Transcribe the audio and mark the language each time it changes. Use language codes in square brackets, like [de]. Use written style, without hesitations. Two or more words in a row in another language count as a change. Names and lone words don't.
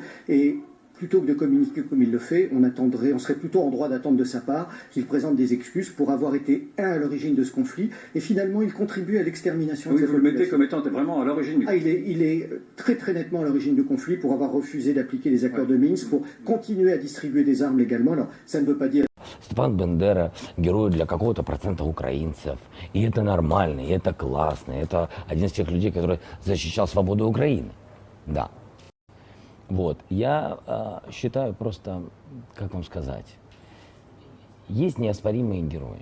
[fr] Et plutôt que de communiquer comme il le fait, on serait plutôt en droit d'attendre de sa part qu'il présente des excuses pour avoir été à l'origine de ce conflit, et finalement il contribue à l'extermination de cette population. Vous le mettez comme étant vraiment à l'origine du conflit. Il est très très nettement à l'origine du conflit pour avoir refusé d'appliquer les accords de Minsk, pour continuer à distribuer des armes légalement. Alors ça ne veut pas dire... [ru] Степан Бандера герой для какого-то процента украинцев. И это нормально, и это классно. Это один из тех людей, который защищал свободу Украины. Да. Вот. Я считаю просто, как вам сказать, есть неоспоримые герои.